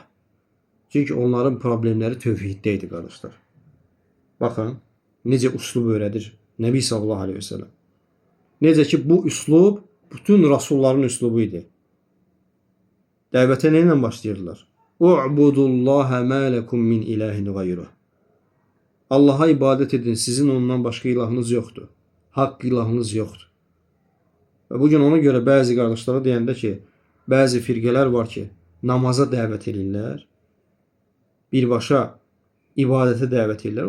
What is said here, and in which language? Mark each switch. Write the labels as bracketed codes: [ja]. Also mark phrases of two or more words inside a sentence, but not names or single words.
[az] Çünki onların problemləri tövhiddə idi, qardaşlar. Baxın, necə üslub öyrədir Nəbi [ar] صلى الله عليه وسلم. [az] Necə ki, bu üslub bütün rasulların üslubu idi. Dəvətə nə ilə başlayırdılar? [ar] اعبدوا الله ما لكم من إله غيره. [az] Allah'a ibadət edin, sizin ondan başqa ilahınız yoxdur. Haqq ilahınız yoxdur. Və bugün ona görə bəzi qardaşlara deyəndə ki, bəzi firqələr var ki, namaza dəvət edirlər, birbaşa ibadətə dəvət edirlər.